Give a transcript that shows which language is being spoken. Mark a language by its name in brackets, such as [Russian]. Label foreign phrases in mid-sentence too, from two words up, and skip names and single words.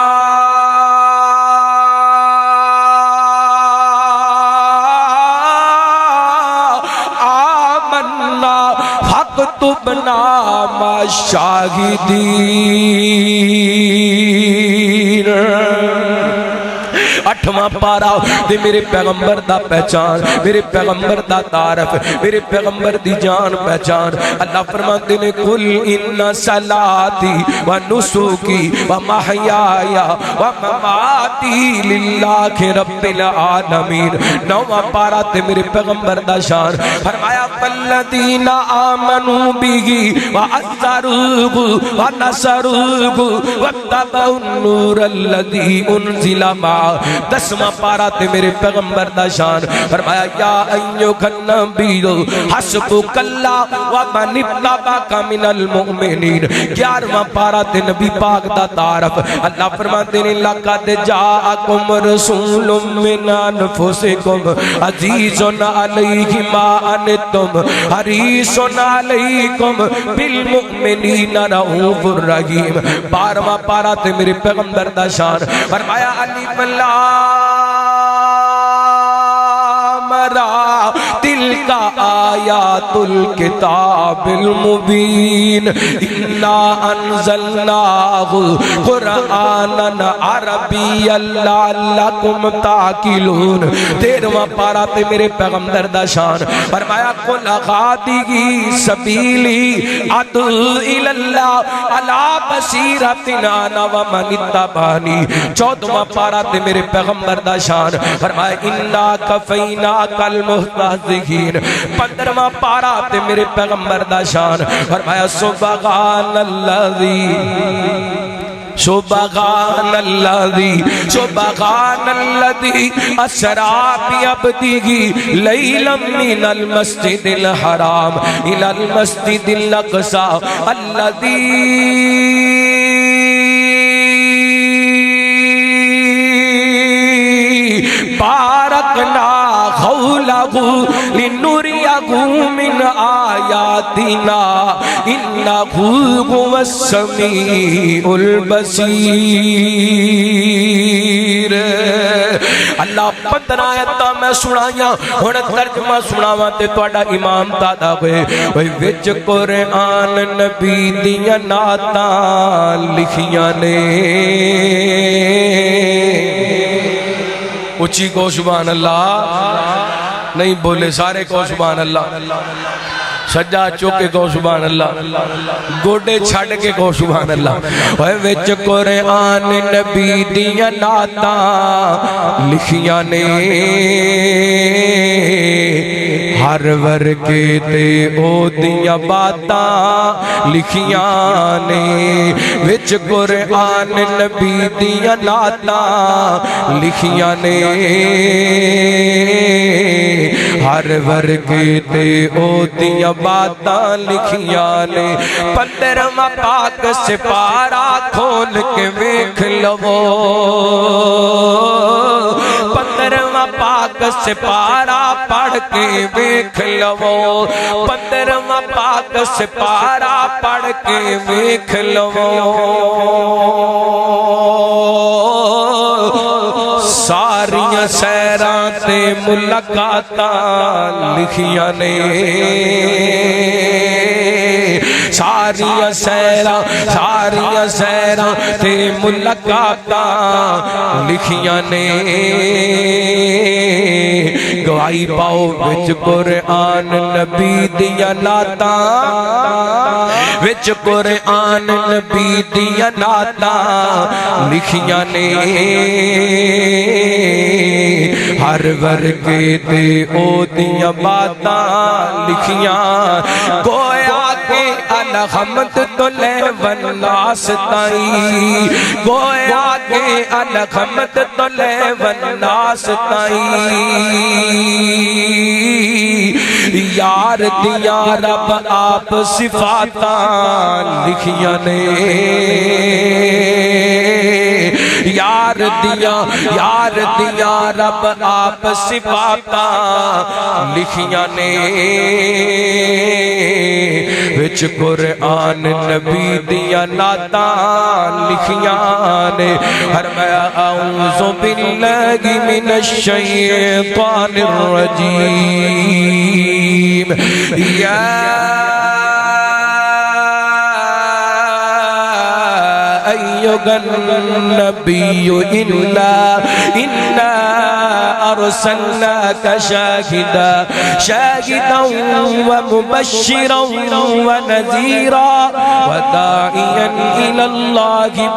[Arabic] فاكتبنا مع الشاہدین [Punjabi] اٹھواں پارا دے میرے پیغمبر دا پہچان میرے پیغمبر دا تعارف میرے پیغمبر دی جان پہچان اللہ فرماتے نے [Arabic] قل ان صلاتی و نسکی و محیائی و مماتی للہ رب العالمین [Punjabi] نواں پارا تے میرے پیغمبر دا شان فرمایا [Arabic] فالذین آمنوا به و عزروه و نصروه واتبعوا النور الذی انزل معه [Punjabi] دسواں پارا تے میرے پیغمبر دا شان فرمایا [Arabic] یا ایھا النبی حسبک اللہ ومن اتبعک من المؤمنین [Punjabi] گیارہواں پارا تے نبی پاک دا تعارف اللہ فرماتے ہیں [Arabic] لقد جاءکم رسول من انفسکم عزیز علیہ ما عنتم حریص علیکم بالمؤمنین رؤوف الرحیم [Punjabi] بارہواں پارا تے میرے پیغمبر دا شان فرمایا [Arabic] الف لام را تلک آیات الکتاب المبین انا انزلناہ قرآنا عربیا لعلکم تعقلون [Punjabi] 13واں پارہ تے میرے پیغمبر دا شان فرمایا [Arabic] قل غادی سبیلی ادعو الی اللہ علی بصیرۃ انا ومن اتبعنی [Punjabi] 14واں پارہ تے میرے پیغمبر دا شان فرمایا [Arabic] انا کفیناک المستہزئین [Punjabi] 15واں پارہ تے میرے پیغمبر دا شان فرمایا [Arabic] سبحان الذی سبحان الذی اسرا بعبدہ لیلا من المسجد الحرام الی المسجد الاقصی الذی بارکنا حولہ لنریہ من آیاتنا انہ هو السمیع البصیر [Punjabi] اللہ 15 آیتاں میں سنائیاں ہن ترجمہ سناواں تے تہاڈا امام دادا ہوئے وچ قرآن نبی دیاں نعتاں لکھیاں نے اچھی کو [Arabic] سبحان اللہ [Punjabi] نہیں بولے سارے کو [Arabic] سبحان اللہ [Punjabi] سجا چوکے کو [Arabic] سبحان اللہ [Punjabi] گوڑے چھڑ کے کو [Arabic] سبحان اللہ [Punjabi] وچ قرآن نبی دیاں نعتاں لکھیاں نے ہر ورگے تے او دیاں باتاں لکھیاں نے وچ قرآن نبی دیاں نعتاں لکھیاں نے ہر ورگے تے او دیاں باتاں لکھیاں نے 15واں پاک سپارہ کھول کے ویکھ لو 15واں پاک سپارہ پڑھ کے ویکھ لو 15واں پاک سپارہ پڑھ کے ویکھ لو ساریاں سیراں تے ملاقاتاں لکھیاں نے ساریاں سیراں تے ملاقاتاں لکھیاں نے گواہی پاؤ وچ قرآن نبی دیاں نعتاں وچ قرآن نبی دیاں نعتاں لکھیاں نے ہر ورگے تے او دیاں باتاں لکھیاں گویا کہ الحمد تو لے والناس تائی گویا کہ الحمد تو لے والناس تائی یار دیاں رب آپ صفاتاں لکھیاں نے یار دیاں رب آپ صفاتاں لکھیاں نے وچ قرآن نبی دیاں نعتاں لکھیاں نے فرمایا [Arabic] اعوذ باللہ من الشیطان الرجیم یا أيها النبي إنا أرسلناك شاهدا ومبشرا ونذيرا وداعيا إلى الله